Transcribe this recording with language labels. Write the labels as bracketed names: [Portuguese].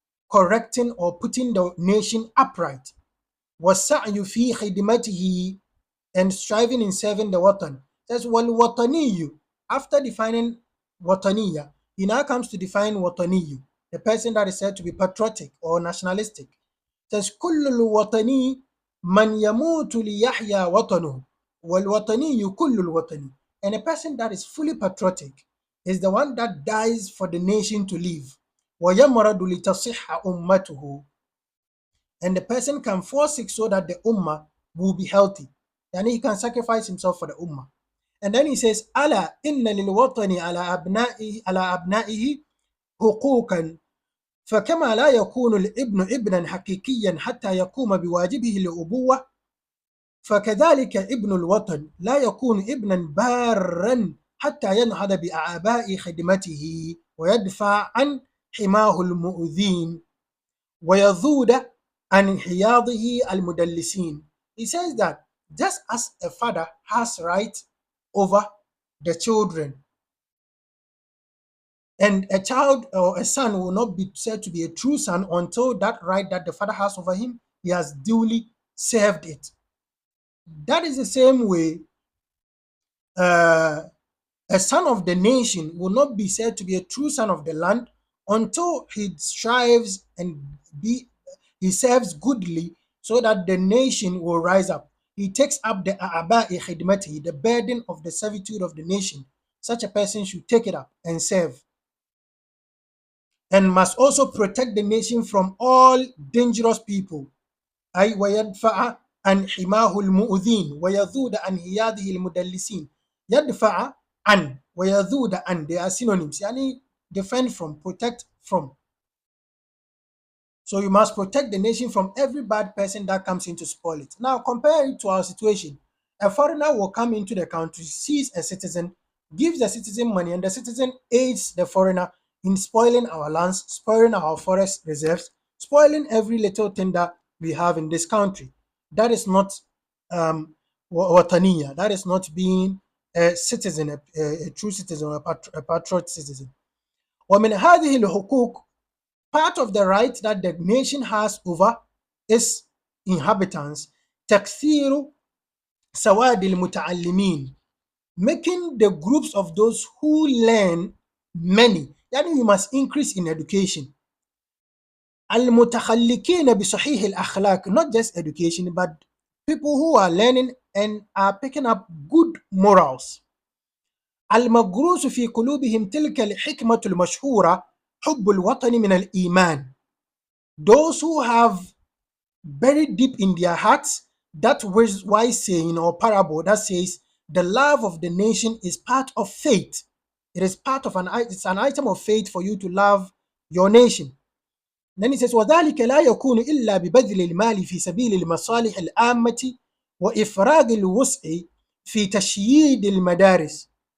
[English] correcting or putting the nation upright. [Arabic] وَالسَّعْيُ فِي خِدْمَتِهِ, [English] and striving in serving the watan. That's وَالْوَطَنِيُّ. After defining wataniya, he now comes to define wataniyu, the person that is said to be patriotic or nationalistic. [Arabic] Says كل الوطني من يموت ليحيا وطنه والوطني كل الوطني. [English] And a person that is fully patriotic is the one that dies for the nation to live. [Arabic] ويمرض لتصح أمته. [English] And the person can forsake so that the ummah will be healthy. And he can sacrifice himself for the ummah. And then he says, [Arabic] ألا إن للوطن على أبنائه حقوقا فكما لا يكون الابن ابنا حقيقيا حتى يقوم بواجبه الأبوة فكذلك ابن الوطن لا يكون ابنا بارا حتى ينهض بأعباء خدمته ويدفع عن حماه المؤذين ويذود عن حياضه المدلسين. [English] He says that just as a father has right over the children, and a child or a son will not be said to be a true son until that right that the father has over him, he has duly served it. That is the same way a son of the nation will not be said to be a true son of the land until he strives and he serves goodly so that the nation will rise up. He takes up the a'ba'i khidmati, the burden of the servitude of the nation. Such a person should take it up and serve, and must also protect the nation from all dangerous people. [Arabic] أي ويدفع عن حماه المؤذين ويذود عن هياده المدلسين. يدفع عن ويذود عن, [English] they are synonyms. يعني defend from, protect from. So you must protect the nation from every bad person that comes in to spoil it. Now compare it to our situation. A foreigner will come into the country, sees a citizen, gives the citizen money, and the citizen aids the foreigner in spoiling our lands, spoiling our forest reserves, spoiling every little thing that we have in this country. That is not wataniya. That is not being a citizen, a true citizen, a patriot citizen. [Arabic] ومن هذه الحقوق, [English] part of the right that the nation has over its inhabitants, [Arabic] تكثير سواد المتعلمين, [English] making the groups of those who learn many. Yani we must increase in education. [Arabic] المتخلقين بصحيح الأخلاق, [English] not just education, but people who are learning and are picking up good morals. [Arabic] المغروس في قلوبهم تلك الحكمة المشهورة حب الوطن من الإيمان. [English] Those who have buried deep in their hearts that wise saying or parable that says the love of the nation is part of faith. It is part of it's an item of faith for you to love your nation. Then he says [Arabic] وذلك لا يكون إلا ببذل المال في سبيل المصالح العامة وإفراغ الوسع في تشييد المدارس.